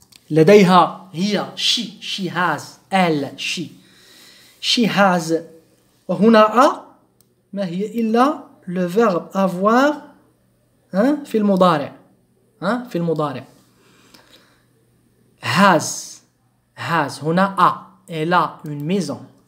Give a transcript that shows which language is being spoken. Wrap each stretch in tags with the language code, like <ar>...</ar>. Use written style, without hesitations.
<ar>لديها، هي</ar> <en>she has،</en> <ar>elle</ar> <en>she has.</en> <ar>وهنا a ما هي إلا</ar> <fr>le verbe avoir</fr> <ar>في المضارع، في المضارع.</ar> <en>has</en> <ar>هنا</ar> <fr>a، elle a une maison.</fr>